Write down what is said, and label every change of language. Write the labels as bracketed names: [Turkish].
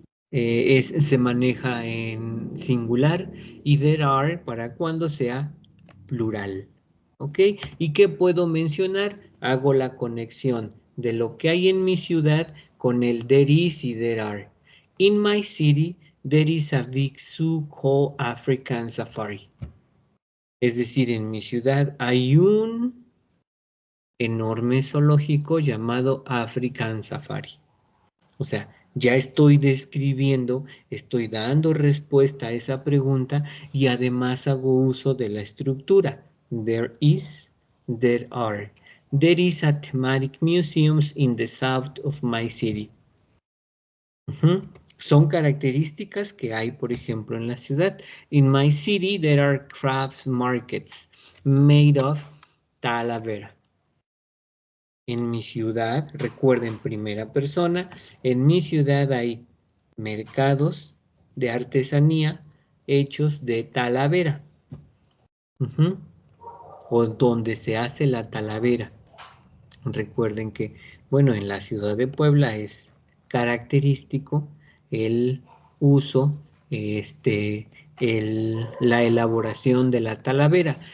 [Spanish] Se maneja en singular y [English] there are [Spanish] para cuando sea plural. ¿Ok? ¿Y qué puedo mencionar? Hago la conexión de lo que hay en mi ciudad con el [English] there is [Spanish] y [English] there are. In my city, there is a big zoo called African Safari. [Spanish] Es decir, en mi ciudad hay un enorme zoológico llamado African Safari. O sea, ya estoy describiendo, estoy dando respuesta a esa pregunta y además hago uso de la estructura. [English] There is, there are. There is a thematic museums in the south of my city. [Spanish] Son características que hay, por ejemplo, en la ciudad. [English] In my city, there are crafts markets made of Talavera. [Spanish] En mi ciudad, recuerden, primera persona, en mi ciudad hay mercados de artesanía hechos de Talavera. O donde se hace la Talavera. Recuerden que, bueno, en la ciudad de Puebla es característico el uso, la elaboración de la Talavera.